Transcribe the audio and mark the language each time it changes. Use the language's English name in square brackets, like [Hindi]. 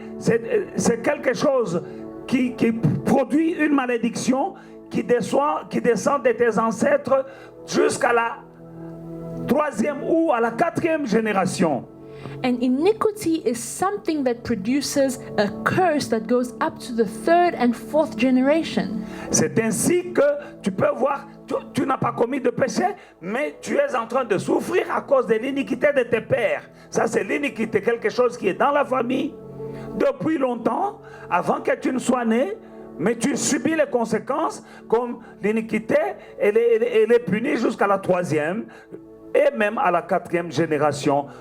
[French] C'est quelque chose qui produit une malédiction qui descend de tes ancêtres jusqu'à la 3e ou à la 4e génération. [English] And iniquity is something that produces a curse that goes up to the 3rd and 4th generation. [French] C'est ainsi que tu peux voir, tu n'as pas commis de péché, mais tu es en train de souffrir à cause de l'iniquité de tes pères. Ça, c'est l'iniquité, quelque chose qui est dans la famille depuis longtemps, avant que tu ne sois né, mais tu subis les conséquences, comme l'iniquité, elle est punie jusqu'à la 3e et même à la 4e génération.